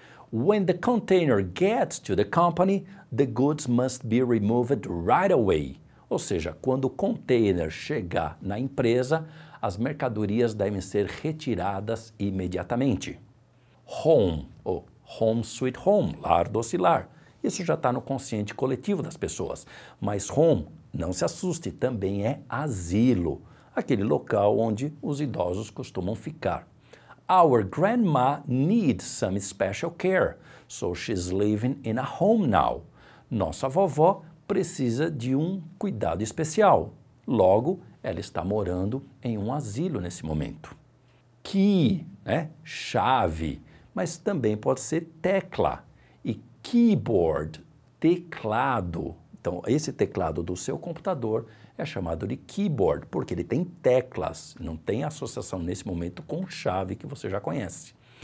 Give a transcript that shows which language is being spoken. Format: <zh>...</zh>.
<en>When the container gets to the company, the goods must be removed right away.</en> <pt>Ou seja, quando o container chegar na empresa, as mercadorias devem ser retiradas imediatamente. Home, ou</pt> <en>home sweet home,</en> <pt>lar doce lar. Isso já está no consciente coletivo das pessoas. Mas home, não se assuste, também é asilo, aquele local onde os idosos costumam ficar.</pt> <en>Our grandma needs some special care, so she's living in a home now.</en> <pt>Nossa vovó precisa de um cuidado especial. Logo, ela está morando em um asilo nesse momento. Key, né? Chave, mas também pode ser tecla. E keyboard, teclado. Então, esse teclado do seu computador é chamado de keyboard, porque ele tem teclas, não tem associação nesse momento com chave que você já conhece.</pt>